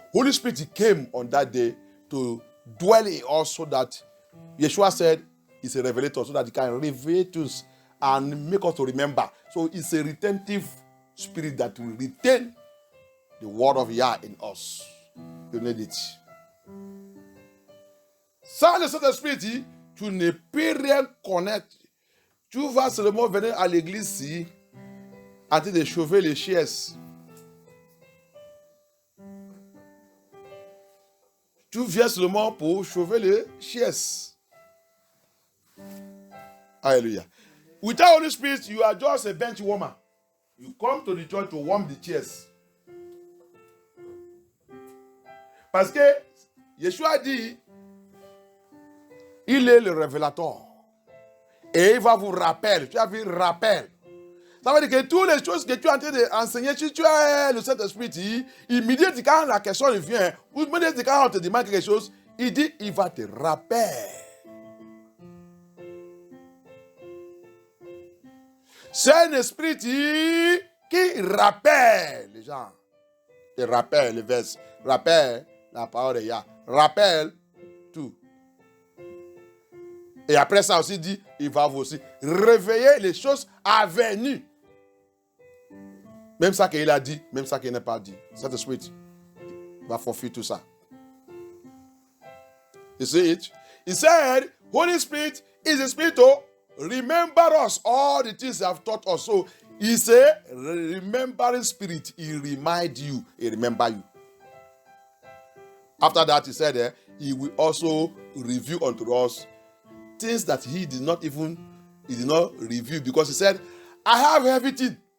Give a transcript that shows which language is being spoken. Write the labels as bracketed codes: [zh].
[en] Holy Spirit came on that day to dwell in us so that Yeshua said he's a revelator, so that he can reveal to us and make us to remember. So it's a retentive spirit that will retain the word of Yah in us. You need it. [fr] Sans le Saint-Esprit, tu ne peux rien connaître. Tu vas seulement venir à l'église ici en train de chauffer les chaises. Tu viens seulement pour chauffer les chaises. Hallelujah. [en] Without Holy Spirit, you are just a bench warmer. You come to the church to warm the chairs. [fr] Parce que Yeshua dit, il est le révélateur. Et il va vous rappeler. Tu as vu, rappel. Ça veut dire que toutes les choses que tu es en train d'enseigner, si tu as le Saint-Esprit, immédiatement quand la question vient, ou immédiatement quand on te demande quelque chose, il dit, il va te rappeler. C'est un esprit qui rappelle les gens. Il rappelle les versets, rappelle la parole de Yah, rappelle tout. Et après ça aussi dit, il va vous aussi réveiller les choses à venir. Même ça qu'il a dit, même ça qu'il n'a pas dit. Cet esprit va forfait tout ça. [en] You see it? He said, Holy Spirit is a spirit to remember us all the things they have taught us. So he's a remembering spirit. He remind you, he remember you. After that, he said, he will also review unto us things that he did not review, because he said, I have everything.